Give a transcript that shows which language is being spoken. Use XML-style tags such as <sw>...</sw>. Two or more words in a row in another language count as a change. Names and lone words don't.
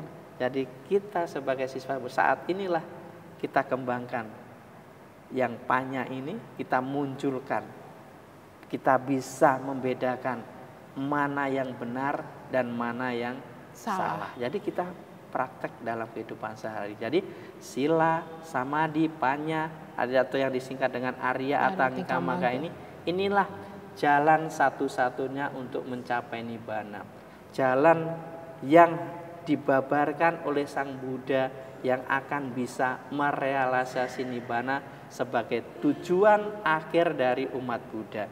<id>Jadi kita sebagai siswa saat inilah kita kembangkan yang panya ini, kita munculkan. Kita bisa membedakan mana yang benar dan mana yang salah. Jadi kita praktek dalam kehidupan sehari. Jadi sila, samadhi, panya, atau yang disingkat dengan Arya atau Nikamagga ini, inilah jalan satu-satunya untuk mencapai nibbana. Jalan yang dibabarkan oleh Sang Buddha yang akan bisa merealisasi nibbana sebagai tujuan akhir dari umat Buddha.</id>